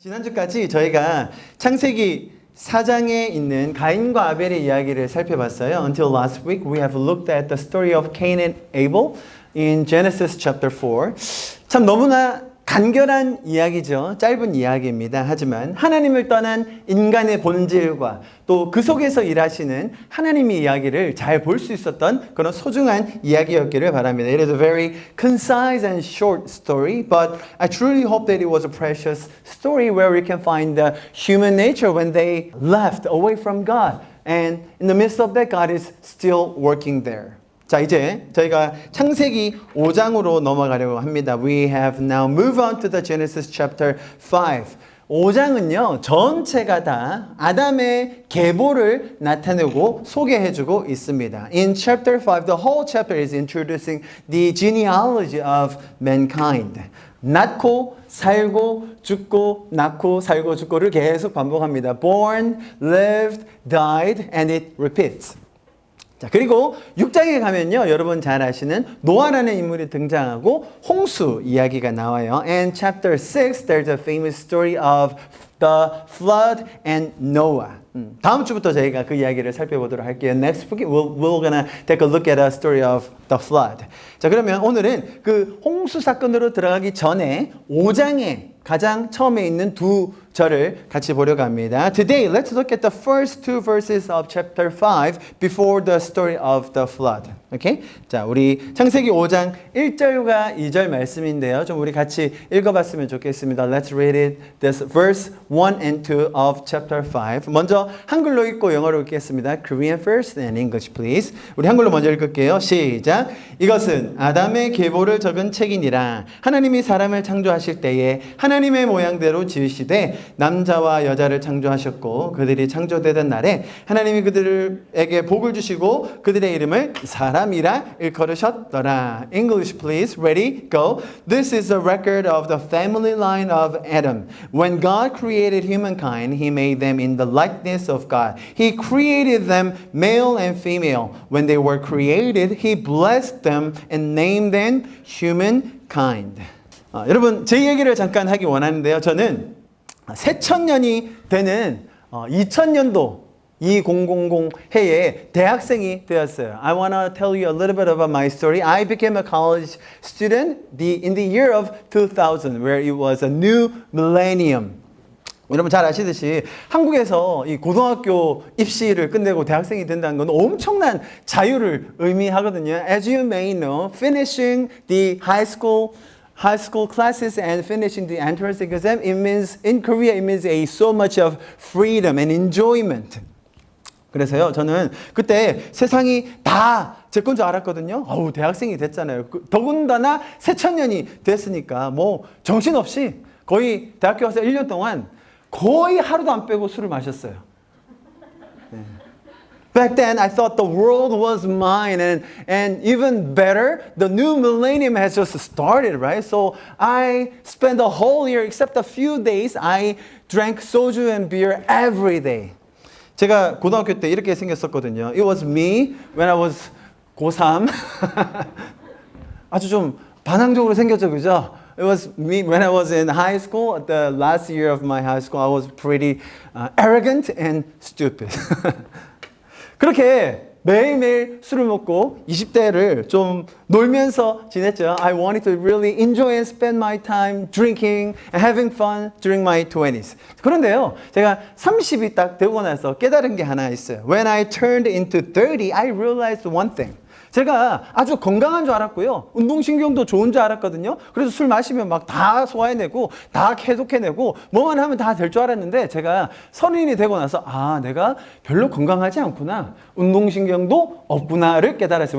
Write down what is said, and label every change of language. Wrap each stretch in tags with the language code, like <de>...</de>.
<ko>지난주까지 저희가 창세기 4장에 있는 가인과 아벨의 이야기를 살펴봤어요.</ko> <en>Until last week, we have looked at the story of Cain and Abel in Genesis chapter 4.</en> <ko>참 너무나 간결한 이야기죠. 짧은 이야기입니다. 하지만 하나님을 떠난 인간의 본질과 또 그 속에서 일하시는 하나님의 이야기를 잘 볼 수 있었던 그런 소중한 이야기였기를 바랍니다.</ko> <en>It is a very concise and short story, but I truly hope that it was a precious story where we can find the human nature when they left away from God. And in the midst of that, God is still working there.</en> <ko>자, 이제 저희가 창세기 5장으로 넘어가려고 합니다.</ko> <en>We have now moved on to the Genesis chapter 5.</en> <ko>5장은요, 전체가 다 아담의 계보를 나타내고 소개해주고 있습니다.</ko> <en>In chapter 5, the whole chapter is introducing the genealogy of mankind.</en> <ko>낳고 살고 죽고 낳고 살고 죽고를 계속 반복합니다.</ko> <en>Born, lived, died, and it repeats.</en> <ko>자, 그리고 6장에 가면요, 여러분 잘 아시는 노아라는 인물이 등장하고 홍수 이야기가 나와요.</ko> <en>And chapter 6, there's a famous story of the flood and Noah.</en> <ko>다음 주부터 저희가 그 이야기를 살펴보도록 할게요.</ko> <en>Next week, we're gonna take a look at a story of the flood.</en> <ko>자, 그러면 오늘은 그 홍수 사건으로 들어가기 전에 5장에 가장 처음에 있는 두 절을 같이 보려고 합니다.</ko> <en>Today, let's look at the first two verses of chapter 5 before the story of the flood. Okay?</en> <ko>자, 우리 창세기 5장 1절과 2절 말씀인데요. 좀 우리 같이 읽어봤으면 좋겠습니다.</ko> <en>Let's read it. This verse 1 and 2 of chapter 5.</en> <ko>먼저 한글로 읽고 영어로 읽겠습니다.</ko> <en>Korean first and English, please.</en> <ko>우리 한글로 먼저 읽을게요. 시작. 이것은 아담의 계보를 적은 책이니라. 하나님이 사람을 창조하실 때에 하나님의 모양대로 지으시되 남자와 여자를 창조하셨고 그들이 창조되던 날에 하나님이 그들에게 복을 주시고 그들의 이름을 사람이라 일컬으셨더라.</ko> <en>English, please. Ready? Go. This is a record of the family line of Adam. When God created humankind, He made them in the likeness of God. He created them male and female. When they were created, He blessed them and named them humankind.</en> <ko>여러분, 제 얘기를 잠깐 하기 원하는데요. 저는 새천년이 되는 2000년도 2000 해에 대학생이 되었어요.</ko> <en>I want to tell you a little bit about my story. I became a college student in the year of 2000, where it was a new millennium.</en> <ko>여러분 잘 아시듯이 한국에서 이 고등학교 입시를 끝내고 대학생이 된다는 건 엄청난 자유를 의미하거든요.</ko> <en>As you may know, finishing the high school classes and finishing the entrance exam, it means, in Korea, it means so much of freedom and enjoyment.</en> <ko>그래서요, 저는 그때 세상이 다 제 건 줄 알았거든요. 어우, 대학생이 됐잖아요. 더군다나 새천년이 됐으니까 뭐 정신없이 거의 대학교 와서 1년 동안 거의 하루도 안 빼고 술을 마셨어요. 네.</ko> <en>Back then, I thought the world was mine, and even better, the new millennium has just started, right? So I spent the whole year, except a few days, I drank soju and beer every day.</en> <ko>제가 고등학교 때 이렇게 생겼었거든요.</ko> <en>It was me when I was</en> <ko>고3. 아주 좀 반항적으로 생겼죠, 그죠?</ko> <en>It was me when I was in high school. The last year of my high school, I was pretty arrogant and stupid.</en> <ko>그렇게 매일매일 술을 먹고 20대를 좀 놀면서 지냈죠.</ko> <en>I wanted to really enjoy and spend my time drinking and having fun during my 20s.</en> <ko>그런데요, 제가 30이 딱 되고 나서 깨달은 게 하나 있어요.</ko> <en>When I turned into 30, I realized one thing.</en> <ko>제가 아주 건강한 줄 알았고요. 운동신경도 좋은 줄 알았거든요. 그래서 술 마시면 막 다 소화해내고 다 해독해내고 뭐만 하면 다 될 줄 알았는데 제가 성인이 되고 나서 아, 내가 별로 건강하지 않구나. 운동신경도 없구나를 깨달았어요.</ko>